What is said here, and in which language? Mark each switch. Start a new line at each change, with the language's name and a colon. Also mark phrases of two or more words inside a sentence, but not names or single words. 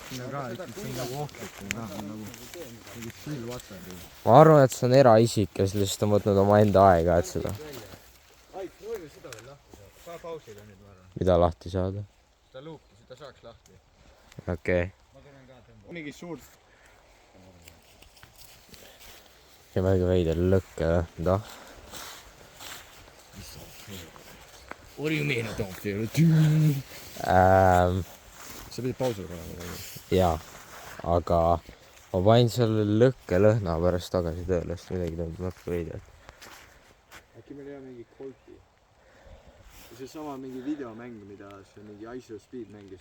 Estonian: Ma arvan, et see on eraisik, kes lihtsalt on võtnud oma enda aega, et seda. Mida lahti saada? Seda luuki, seda saaks lahti. Okei. Mingi suurt. Ja väga veider lõkke, da.
English: What do you mean I don't feel it?
Estonian: Sa pidid pausil panema. Jaa, aga ma panin selle lõkke lõhna pärast tagasi tööle, sest midagi tõmbab natuke veider. Äkki meil ei ole mingi kolpi? See sama mingi videomäng, mida see mingi Ice of Speed mängis.